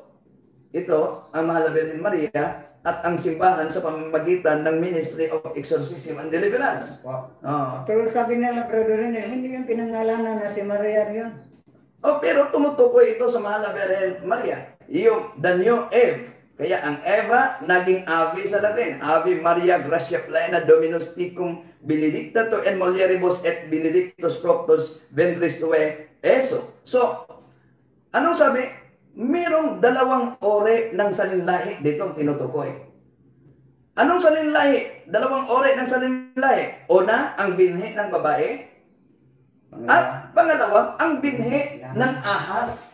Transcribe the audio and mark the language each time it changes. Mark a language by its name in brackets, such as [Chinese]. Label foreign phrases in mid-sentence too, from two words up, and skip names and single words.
[Filipino] Ito ang mahal na Birhen Maria at ang simbahan sa pamamagitan ng Ministry of Exorcism and Deliverance. Pero sabi nila, Brother Wendell, hindi yung pinangalanan na si Maria yun. Pero tumutukoy ito sa mahal na Birhen Maria. [English] Yung the new Eve. [Filipino] Kaya ang Eva, naging Ave sa Latin. [Latin] Ave Maria Gracia Plena Dominus Tecum Benedicta tu in mulieribus et benedictus fructus ventris tue, [Filipino] eso. So, anong sabi? Merong 2 ore ng salinlahi dito tinutukoy. Anong salinlahi? 2 ore ng salinlahi. Una, ang binhi ng babae. At pangalawa, ang binhi ng ahas.